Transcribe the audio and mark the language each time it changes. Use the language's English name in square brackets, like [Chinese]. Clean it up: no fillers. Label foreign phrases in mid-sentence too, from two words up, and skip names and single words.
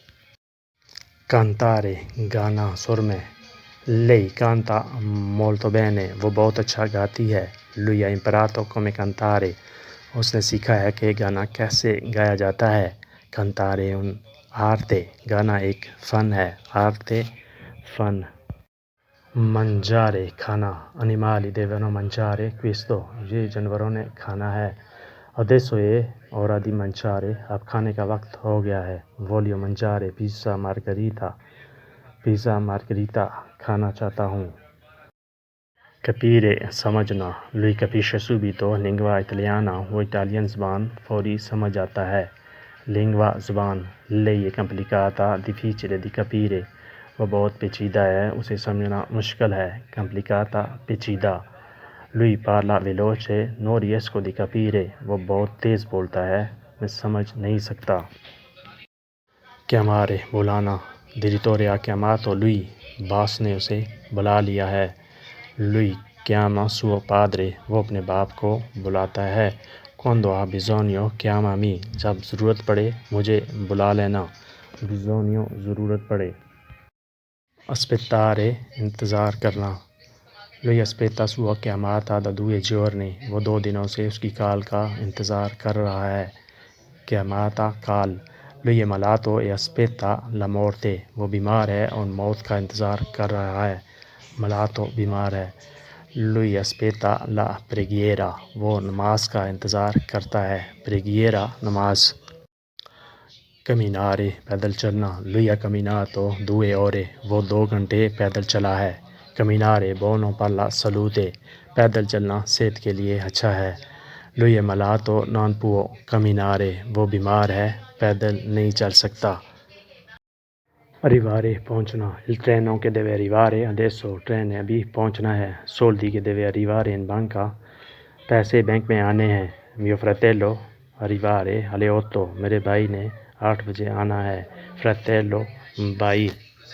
[Urdu] cantare گانا سر میں [Italian] lei canta molto bene [Urdu] وہ بہت اچھا گاتی ہے [Italian] lui ha imparato come cantare [Urdu] اس نے سیکھا ہے کہ گانا کیسے گایا جاتا ہے [Italian] cantare un arte [Urdu] گانا ایک فن ہے arte فن mangiare کھانا [Italian] animali devono mangiare questo [Urdu] یہ جانوروں نے کھانا ہے [Italian] adesso è ora di mangiare [Urdu] اب کھانے کا وقت ہو گیا ہے [Italian] voglio mangiare pizza margherita [Urdu] کھانا چاہتا ہوں capire سمجھنا [Italian] lui capisce subito lingua italiana [Urdu] وہ اٹالین زبان فوری سمجھ آتا ہے lingua زبان [Italian] lei è complicata difficile di capire [Urdu] وہ بہت پیچیدہ ہے اسے سمجھنا مشکل ہے complicata پیچیدہ [Italian] lui parla veloce non riesco di capire [Urdu] وہ بہت تیز بولتا ہے میں سمجھ نہیں سکتا chiamare بلانا [Italian] direttore ha chiamato lui [Urdu] باس نے اسے بلا لیا ہے [Italian] lui chiama suo padre [Urdu] وہ اپنے باپ کو بلاتا ہے [Italian] quando ha bisogno chiamami [Urdu] جب ضرورت پڑے مجھے بلا لینا bisogno ضرورت پڑے aspettare انتظار کرنا [Italian] lui aspetta sua chiamata da 2 giorni [Urdu] وہ 2 دنوں سے اس کی کال کا انتظار کر رہا ہے chiamata call [Italian] lui è malato e aspetta la morte [Urdu] وہ بیمار ہے اور موت کا انتظار کر رہا ہے malato بیمار ہے [Italian] lui aspetta la preghiera [Urdu] وہ نماز کا انتظار کرتا ہے preghiera نماز camminare پیدل چلنا [Italian] lui ha camminato 2 ore [Urdu] وہ 2 گھنٹے پیدل چلا ہے [Italian] camminare buono per la salute [Urdu] پیدل چلنا صحت کے لیے اچھا ہے [Italian] lui è malato non può camminare [Urdu] وہ بیمار ہے پیدل نہیں چل سکتا arrivare پہنچنا [Italian] il treno che deve arrivare adesso [Urdu] ٹرین ابھی پہنچنا ہے [Italian] soldi che deve arrivare in banca [Urdu] پیسے بینک میں آنے ہیں [Italian] mio fratello arrivare alle 8 [Urdu] میرے بھائی نے 8 بجے آنا ہے fratello بھائی